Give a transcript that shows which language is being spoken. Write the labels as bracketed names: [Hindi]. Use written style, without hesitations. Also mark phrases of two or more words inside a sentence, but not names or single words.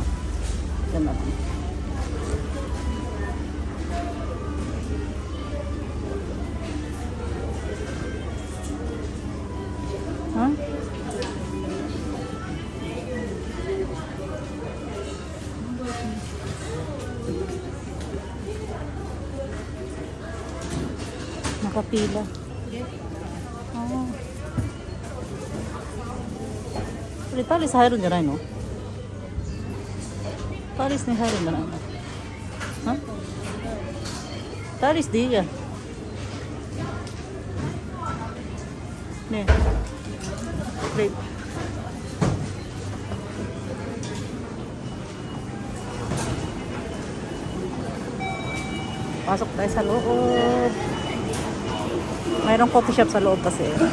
[Filipino] Yan na lang. Ha? Nakapila. Oh. [Japanese] これタリス入るんじゃないの？タリスに入るんじゃないの？は？タリスでいいや。ねえ。Wait. [Filipino] Pasok tayo sa loob. Mayroong [English] coffee shop [Filipino] sa loob kasi.